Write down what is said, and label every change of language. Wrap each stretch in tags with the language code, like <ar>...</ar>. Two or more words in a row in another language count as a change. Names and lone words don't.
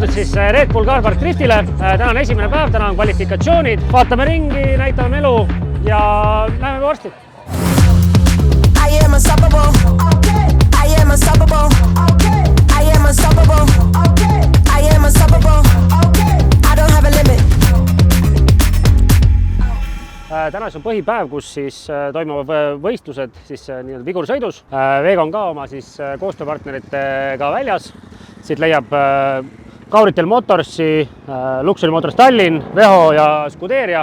<et>siis Red Bull Carpark Driftile. Täna on esimene päev, täna on kvalifikatsioonid. Vaatame ringi, näitame melu ja näeme varsti.</et> <en>I am unstoppable. I am unstoppable. I am unstoppable. I am unstoppable. I don't have a limit.</en> <et>Täna on põhipäev, kus siis toimuvad võistlused siis nii-öelda vigursõidus. Veega on ka oma siis koostööpartneritega väljas. Siit leiab Kauritel Motorsi, Luxury Motors Tallinn, Veho ja Scuderia.</et>